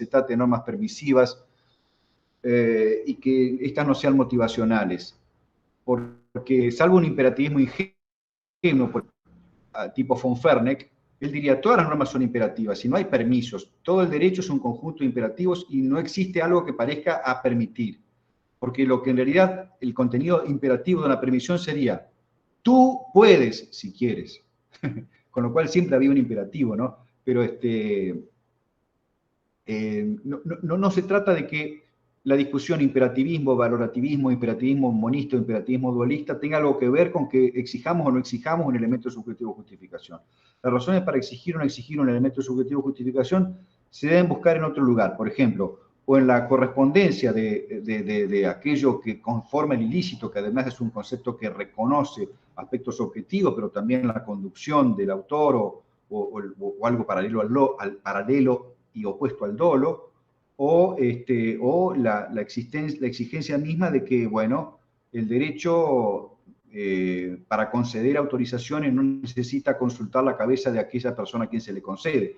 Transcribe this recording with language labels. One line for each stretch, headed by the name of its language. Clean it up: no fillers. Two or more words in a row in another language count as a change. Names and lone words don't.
Spanish: trate de normas permisivas y que estas no sean motivacionales, porque salvo un imperativismo ingenuo, tipo von Ferneck, él diría, todas las normas son imperativas, si no hay permisos, todo el derecho es un conjunto de imperativos y no existe algo que parezca a permitir, porque lo que en realidad el contenido imperativo de una permisión sería, tú puedes si quieres, con lo cual siempre había un imperativo, ¿no? Pero no se trata de que la discusión imperativismo, valorativismo, imperativismo monista, imperativismo dualista tenga algo que ver con que exijamos o no exijamos un elemento subjetivo de justificación. Las razones para exigir o no exigir un elemento subjetivo de justificación se deben buscar en otro lugar, por ejemplo, o en la correspondencia de aquello que conforma el ilícito, que además es un concepto que reconoce aspectos objetivos, pero también la conducción del autor o algo paralelo y opuesto al dolo, o la exigencia misma de que, bueno, el derecho para conceder autorizaciones no necesita consultar la cabeza de aquella persona a quien se le concede.